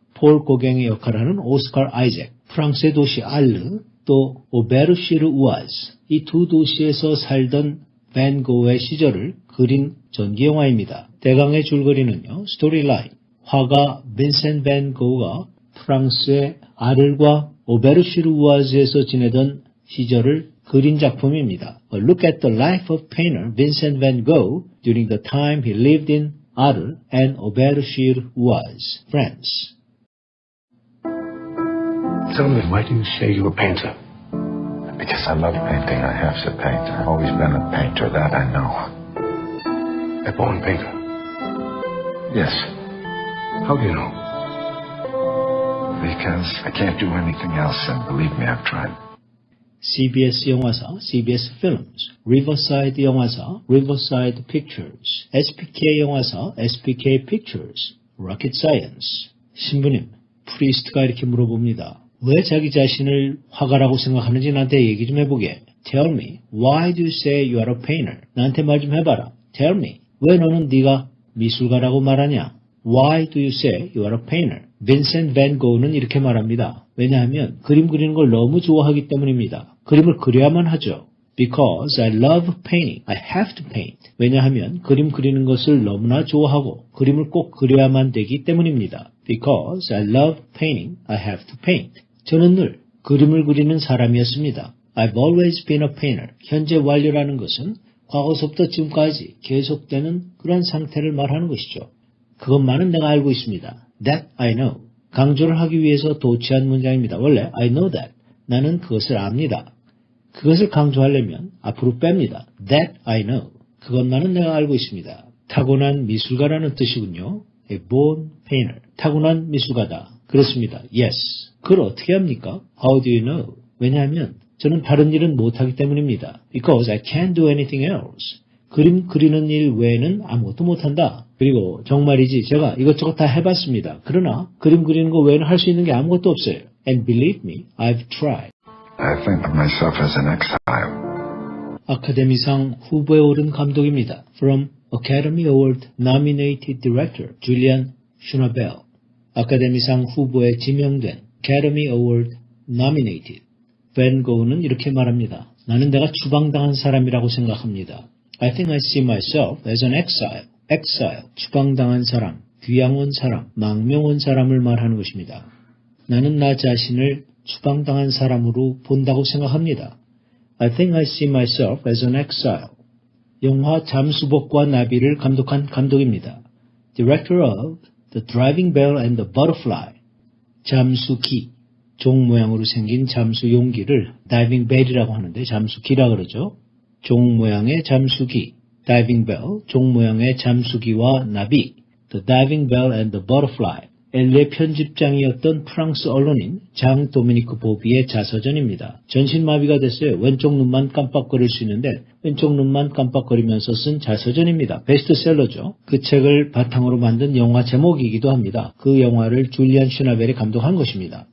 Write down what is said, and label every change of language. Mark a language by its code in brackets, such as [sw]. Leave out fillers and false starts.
[ko] 폴 고갱의 역할을 하는 오스칼 아이잭, 프랑스의 도시 알르, 또 오베르시르 우아즈, 이 두 도시에서 살던 밴 고의 시절을 그린 전기 영화입니다. 대강의 줄거리는요. 스토리라인, 화가 빈센트 밴 고가 프랑스의 아르과 오베르시르 우아즈에서 지내던 시절을 그린 작품입니다. [en] A look at the life of painter Vincent van Gogh during the time he lived in Arles and Aubervilliers, France. Tell me, why do you say you're a painter? Because I love painting. I have to paint. I've always been a painter, that I know. A born painter? Yes, How do you know? because I can't do anything else, and believe me, I've tried. [ko] CBS 영화사, CBS Films, Riverside 영화사, Riverside Pictures, SPK 영화사, SPK Pictures, Rocket Science. 신부님, 프리스트가 이렇게 물어봅니다. 왜 자기 자신을 화가라고 생각하는지 나한테 얘기 좀 해보게. [en] Tell me, why do you say you are a painter? [ko] 나한테 말 좀 해봐라. [en] Tell me, [ko] 왜 너는 네가 미술가라고 말하냐? [en] Why do you say you are a painter? [ko] 빈센트 밴 고는 이렇게 말합니다. 왜냐하면 그림 그리는 걸 너무 좋아하기 때문입니다. 그림을 그려야만 하죠. [en] Because I love painting, I have to paint. [ko] 왜냐하면 그림 그리는 것을 너무나 좋아하고 그림을 꼭 그려야만 되기 때문입니다. [en] Because I love painting, I have to paint. [ko] 저는 늘 그림을 그리는 사람이었습니다. [en] I've always been a painter. [ko] 현재 완료라는 것은 과거서부터 지금까지 계속되는 그런 상태를 말하는 것이죠. 그것만은 내가 알고 있습니다. [en] That I know. [ko] 강조를 하기 위해서 도치한 문장입니다. 원래 [en] I know that. [ko] 나는 그것을 압니다. 그것을 강조하려면 앞으로 뺍니다. [en] That I know. [ko] 그것만은 내가 알고 있습니다. 타고난 미술가라는 뜻이군요. [en] A born painter. [ko] 타고난 미술가다. 그렇습니다. [en] Yes. [ko] 그걸 어떻게 합니까? [en] How do you know? [ko] 왜냐하면 저는 다른 일은 못하기 때문입니다. [en] Because I can't do anything else. [ko] 그림 그리는 일 외에는 아무것도 못한다. 그리고 정말이지 제가 이것저것 다 해봤습니다. 그러나 그림 그리는 거 외에는 할 수 있는 게 아무것도 없어요. [en] And believe me, I've tried. I think of myself as an exile. [ko] 아카데미상 후보에 오른 감독입니다. [en] From Academy Award nominated director [ko] 줄리안 슈너벨. 아카데미상 후보에 지명된 [en] Academy Award nominated. [ko] 밴 고흐는 이렇게 말합니다. 나는 내가 추방당한 사람이라고 생각합니다. [en] I think I see myself as an exile. [ko] exile, 추방당한 사람, 귀양 온 사람, 망명 온 사람을 말하는 것입니다. 나는 나 자신을 추방당한 사람으로 본다고 생각합니다. [en] I think I see myself as an exile. [ko] 영화 잠수복과 나비를 감독한 감독입니다. [en] Director of The Driving Bell and the Butterfly. [ko] 잠수기, 종 모양으로 생긴 잠수 용기를 Diving Bell이라고 하는데 잠수기라 그러죠. 종 모양의 잠수기, Diving Bell, 종 모양의 잠수기와 나비, The Diving Bell and the Butterfly, 엘레 편집장이었던 프랑스 언론인 장 도미니크 보비의 자서전입니다. 전신마비가 됐어요. 왼쪽 눈만 깜빡거릴 수 있는데 왼쪽 눈만 깜빡거리면서 쓴 자서전입니다. 베스트셀러죠. 그 책을 바탕으로 만든 영화 제목이기도 합니다. 그 영화를 줄리안 슈나벨이 감독한 것입니다.